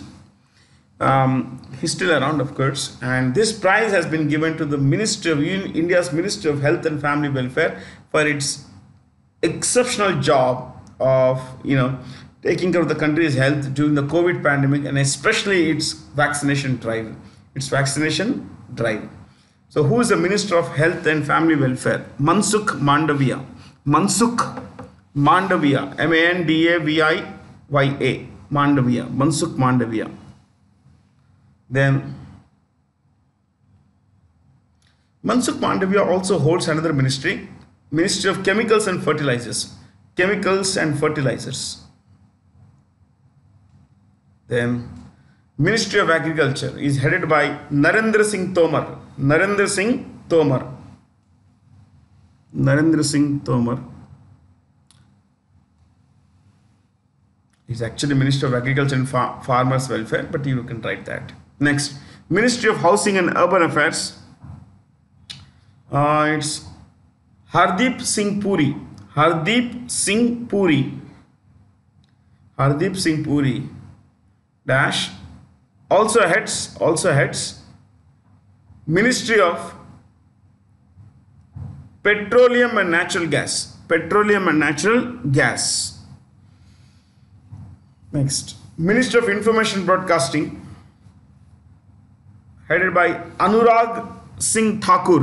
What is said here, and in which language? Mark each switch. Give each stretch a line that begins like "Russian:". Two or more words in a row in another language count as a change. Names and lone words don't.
English: He's still around, of course, and this prize has been given to the Ministry of India's Ministry of Health and Family Welfare for its exceptional job of taking care of the country's health during the COVID pandemic, and especially its vaccination drive. So who is the Minister of Health and Family Welfare? Mansukh Mandavia. Mansukh Mandavia. Mandavia. Mansukh Mandavia. Then Mansukh Mandavia also holds another ministry, Ministry of Chemicals and Fertilizers. Chemicals and Fertilizers. Then Ministry of Agriculture is headed by Narendra Singh Tomar. Narendra Singh Tomar. Narendra Singh Tomar is actually Minister of Agriculture and Farmers Welfare, but you can write that. Next, Ministry of Housing and Urban Affairs. It's Hardeep Singh Puri. Hardeep Singh Puri. Hardeep Singh Puri dash also heads Ministry of Petroleum and Natural Gas. Petroleum and Natural Gas. Next, Minister of Information Broadcasting, headed by Anurag Singh Thakur.